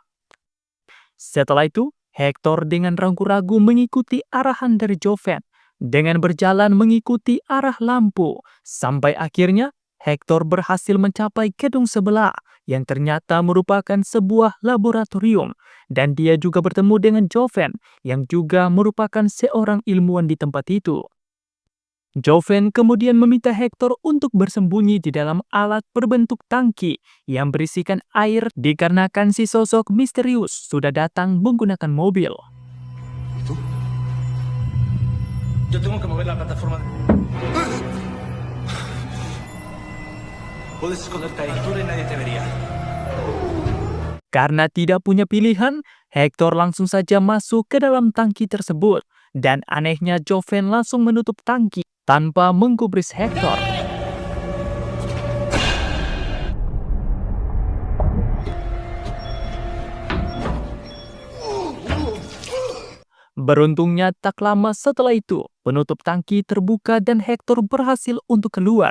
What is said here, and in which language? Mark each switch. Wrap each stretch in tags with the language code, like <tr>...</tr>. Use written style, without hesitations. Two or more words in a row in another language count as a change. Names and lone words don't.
<id>Setelah itu, Hector dengan ragu-ragu mengikuti arahan dari Joven dengan berjalan mengikuti arah lampu sampai akhirnya Hector berhasil mencapai gedung sebelah yang ternyata merupakan sebuah laboratorium dan dia juga bertemu dengan Joven yang juga merupakan seorang ilmuwan di tempat itu. Joven kemudian meminta Hector untuk bersembunyi di dalam alat berbentuk tangki yang berisikan air dikarenakan si sosok misterius sudah datang menggunakan mobil.</id> <es>¿Tú? Yo tengo que mover la plataforma. Puedes esconderte ahí, tú y nadie te vería.</es> <id>Karena tidak punya pilihan, Hector langsung saja masuk ke dalam tangki tersebut dan anehnya Joven langsung menutup tangki tanpa menggubris Hector. Beruntungnya tak lama setelah itu, penutup tangki terbuka dan Hector berhasil untuk keluar.</id>